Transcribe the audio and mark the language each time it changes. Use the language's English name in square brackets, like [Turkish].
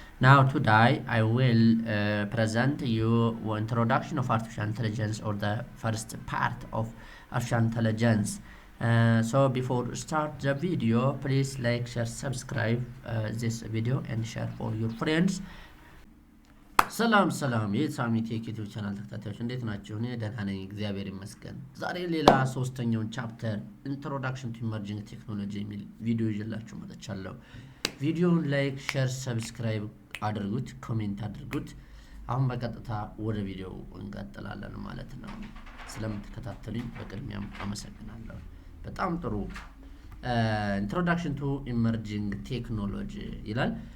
[English] Now today I will present you introduction of artificial intelligence or the first part of artificial intelligence. So before start the video, please like, share, subscribe this video and share for your friends. [Amharic] ሰላም የሳሚቴክ ዩቲዩብ ቻናል ተከታታዮች እንዴት ናችሁ? እኔ ደህና ነኝ እግዚአብሔር ይመስገን። ዛሬ ሌላ ሶስተኛውን ቻፕተር ኢንትሮዳክሽን ቱ ኢመርጂንግ ቴክኖሎጂ የሚል ቪዲዮ ይዤላችሁ መጥቻለሁ። ቪዲዮውን ላይክ፣ ሼር፣ ሰብስክራይብ አድርጉት፣ ኮሜንት አድርጉት። አሁን በቀጥታ ወደ ቪዲዮው እንቀጥላለን ማለት ነው። ስለምትከታተሉኝ በቅድሚያም አመሰግናለሁ። በጣም ጥሩ። ኢንትሮዳክሽን ቱ ኢመርጂንግ ቴክኖሎጂ ይላል።